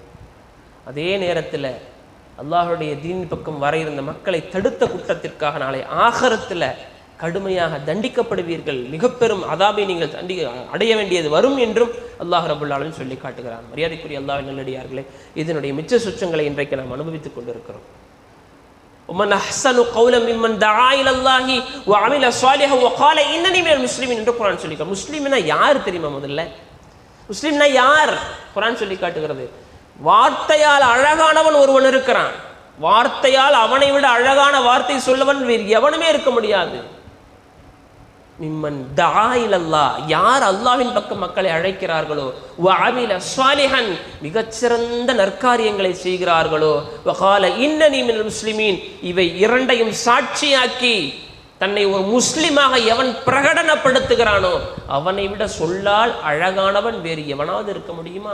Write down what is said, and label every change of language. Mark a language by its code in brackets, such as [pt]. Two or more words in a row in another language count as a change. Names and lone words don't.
[ta] அதே நேரத்தில் அல்லாஹுடைய தீன் பக்கம் வர இருந்த மக்களை தடுத்த குற்றத்திற்காக நாளை ஆகிரத்தில் கடுமையாக தண்டிக்கப்படுவீர்கள். மிக பெரும் அதாபை நீங்கள் அடைய வேண்டியது வரும் என்றும் [ar] الله رب العالمين [ta] சொல்லி காட்டுகிறான். மரியாதைக்குரிய அல்லாஹ்வின் நல்லடியார்களே, இதனுடைய மிச்ச சுற்றங்களை இன்றைக்கு நாம் அனுபவித்துக் கொண்டிருக்கிறோம். [ar] ومن احسن قولا ممن دعا الى الله وعمل صالحا وقال انني من المسلمين [ta] என்று குர்ஆன் சொல்லி காட்டுகிறது. முஸ்லிம்னா யார் தெரியுமா? முதல்ல முஸ்லிம்னா யார் குர்ஆன் சொல்லி காட்டுகிறது. வார்த்தையால் அழகானவன் ஒருவன் இருக்கிறான். வார்த்தையால் அவனை விட அழகான வார்த்தை சொல்லவன் வேறு எவனுமே இருக்க முடியாது. [ar] ممن دعا إلى الله, [ta] யார் அல்லாஹ்வின் பக்கம் மக்களை அழைக்கிறார்களோ, [ar] وعمل صالحا, [ta] மிகச்சிறந்த நற்காரியங்களை செய்கிறார்களோ, [ar] وقال إنني من المسلمين, [ta] இவை இரண்டையும் சாட்சியாக்கி தன்னை ஒரு முஸ்லிமாக எவன் பிரகடனப்படுத்துகிறானோ அவனை விட சொல்லால் அழகானவன் வேறு எவனாவது இருக்க முடியுமா?